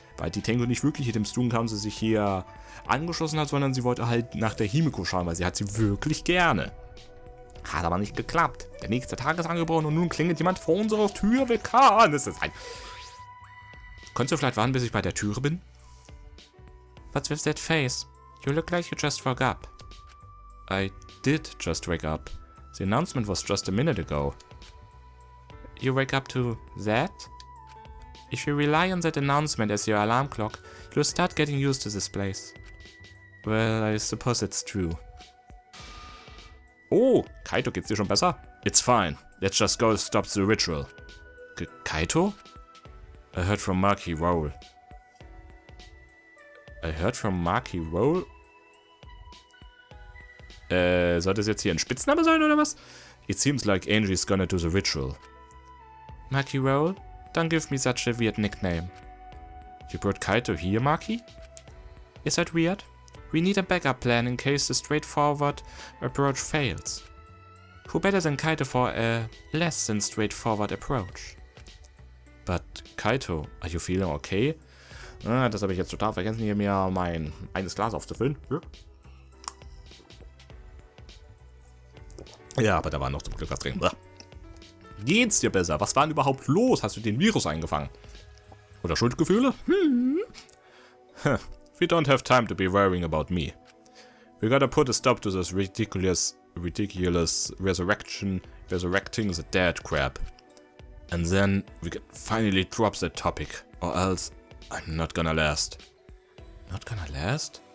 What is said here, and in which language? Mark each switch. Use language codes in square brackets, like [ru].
[de] Weil die Tango nicht wirklich mit dem Stunkampf sie sich hier angeschlossen hat, sondern sie wollte halt nach der Himiko schauen, weil sie hat sie wirklich gerne. Hat aber nicht geklappt. Der nächste Tag ist angebrochen und nun klingelt jemand vor unserer Tür. Wer kann es sein? Könntest du vielleicht warten, bis ich bei der Türe bin? [en] What's with that face? You look like you just woke up. I did just wake up. The announcement was just a minute ago. You wake up to that? If you rely on that announcement as your alarm clock, you'll start getting used to this place. Well, I suppose it's true. [de] Oh, Kaito, geht's dir schon besser? [en] It's fine. Let's just go stop the ritual. Kaito? I heard from Maki Roll. I heard from Maki Roll? [de] Soll das jetzt hier ein Spitzname sein, oder was? [en] It seems like Angie's gonna do the ritual. Maki Roll? Don't give me such a weird nickname. You brought Kaito here, Maki? Is that weird? We need a backup plan in case the straightforward approach fails. Who better than Kaito for a less than straightforward approach? But Kaito, are you feeling okay? [de] Ah, das habe ich jetzt total vergessen, hier mir mein eines Glas aufzufüllen. Ja, aber da war noch zum Glück was drin. Geht's dir besser? Was war denn überhaupt los? Hast du den Virus eingefangen? Oder Schuldgefühle? [en] We don't have time to be worrying about me. We gotta put a stop to this ridiculous resurrecting the dead crap. And then we can finally drop that topic. Or else I'm not gonna last. Not gonna last?